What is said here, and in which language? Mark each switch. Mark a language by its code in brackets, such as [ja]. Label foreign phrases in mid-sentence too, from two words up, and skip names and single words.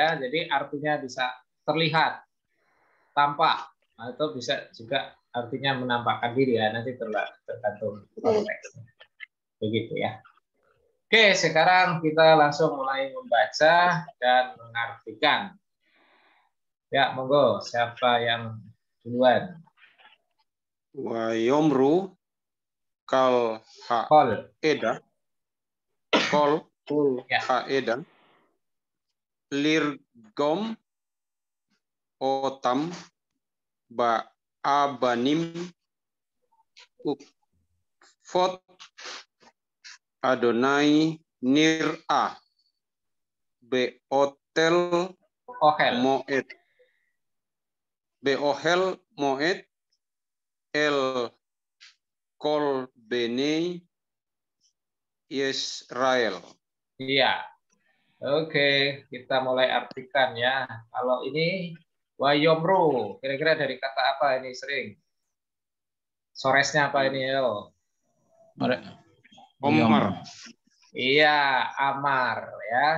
[id] Jadi artinya bisa terlihat, tampak, atau bisa juga artinya menampakkan diri ya. Nanti tergantung konteksnya. Begitu ya. Oke, sekarang kita langsung mulai membaca dan mengartikan. Ya, monggo, siapa yang duluan? [he] ויאמרו כל העדה כל העדה לרגום אתם באבנים וכבוד אדני נראה באהל מועד אל כל בני ישראל. [id] Iya. Oke, kita mulai artikan ya. Kalau ini wayomru, kira-kira dari kata apa ini sering? Soresnya apa ini yo? Omar. Iya, amar ya.